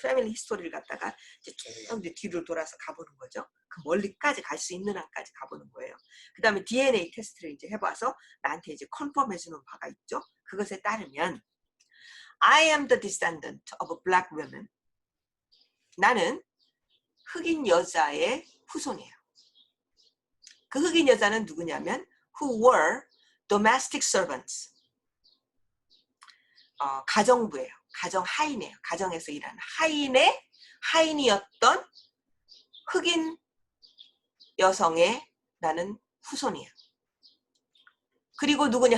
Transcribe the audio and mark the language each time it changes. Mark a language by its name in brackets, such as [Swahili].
[Korean] 패밀리 히스토리를 갖다가 쭉 뒤로 돌아서 가보는 거죠. 그 멀리까지 갈 수 있는 한까지 가보는 거예요. 그 다음에 DNA 테스트를 이제 해봐서 나한테 이제 컨펌해주는 바가 있죠. 그것에 따르면 [English] I am the descendant of black women. [Korean] 나는 흑인 여자의 후손이에요. 그 흑인 여자는 누구냐면 [English] who were domestic servants. [Korean] 가정부예요. 가정 하인이에요. 가정에서 일하는 하인이었던 흑인 여성의 나는 후손이에요. 그리고 누구냐?